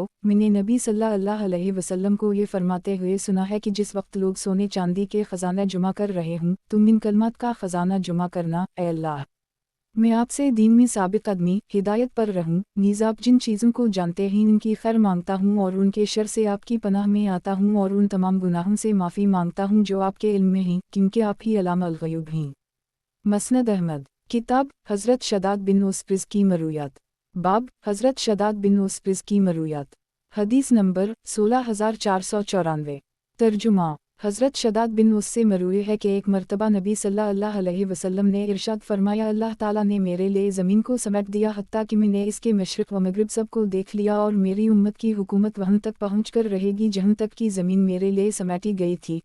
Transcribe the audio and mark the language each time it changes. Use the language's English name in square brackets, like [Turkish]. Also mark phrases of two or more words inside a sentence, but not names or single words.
[Urdu] میں نے نبی [Arabic] صلى الله عليه وسلم [Urdu] کو یہ فرماتے ہوئے سنا ہے کہ جس وقت لوگ سونے چاندی کے خزانہ جمع کر رہے ہوں تم ان کلمات کا خزانہ جمع کرنا، اے اللہ میں آپ سے دین میں ثابت قدمی ہدایت پر رہوں، نیز آپ جن چیزوں کو جانتے ہیں ان کی خیر مانگتا ہوں اور ان کے شر سے آپ کی پناہ میں آتا ہوں اور ان تمام گناہوں سے معافی مانگتا ہوں جو آپ کے علم میں ہیں، کیونکہ آپ ہی [Arabic] علام الغيوب [Urdu] हैं। مسند احمد کتاب حضرت شداد بن اوس رزکی مرویات. باب حضرت شداد بن اوس رزکی مرویات. حدیث نمبر 16494. ترجمہ حضرت شداد بن اوس سے مروی ہے کہ ایک مرتبہ نبی [Arabic] صلى الله عليه وسلم [Urdu] نے ارشاد فرمایا اللہ تعالیٰ نے میرے لیے زمین کو سمیٹ دیا حتیٰ کہ میں نے اس کے مشرق و مغرب سب کو دیکھ لیا، اور میری امت کی حکومت وہاں تک پہنچ کر رہے گی جہاں تک کہ زمین میرے لیے سمیٹی گئی تھی.